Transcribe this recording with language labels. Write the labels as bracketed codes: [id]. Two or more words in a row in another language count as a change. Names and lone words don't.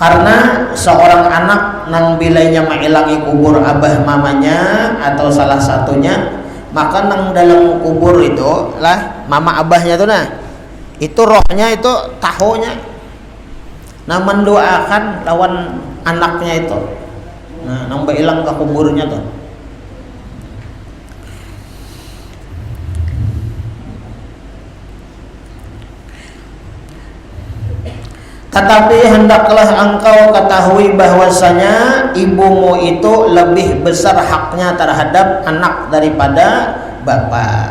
[bjn] Karena seorang anak nang bilainya mailangi kubur abah mamanya atau salah satunya, maka nang dalam kubur itu lah mama abahnya tuh, nah itu rohnya itu tahunya nah mendoakan lawan anaknya itu, nah nang bailang ke kuburnya tuh. [id] Tetapi hendaklah engkau ketahui bahwasanya ibumu itu lebih besar haknya terhadap anak daripada bapak.